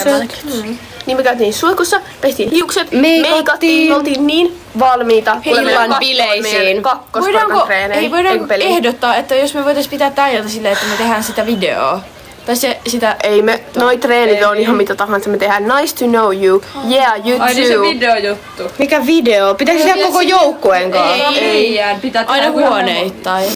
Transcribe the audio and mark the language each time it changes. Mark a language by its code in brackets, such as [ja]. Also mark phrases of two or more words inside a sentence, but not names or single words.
[fi] Niin me käytiin suihkussa, pestiin hiukset, meikattiin, oltiin niin valmiita Illan bileisiin. Voidaanko ehdottaa, että jos me voitais pitää tää ilta silleen, että me tehdään sitä videoa? Tai sitä... Ei me, noi treenit on ihan mitä tahansa, me tehdään [en] nice to know you, yeah you [fi] Ai niin se [en] too. [fi] videojuttu. Mikä video? Pitääkö tehdä koko joukkueen kanssa? Ei, pitää aina huoneittain.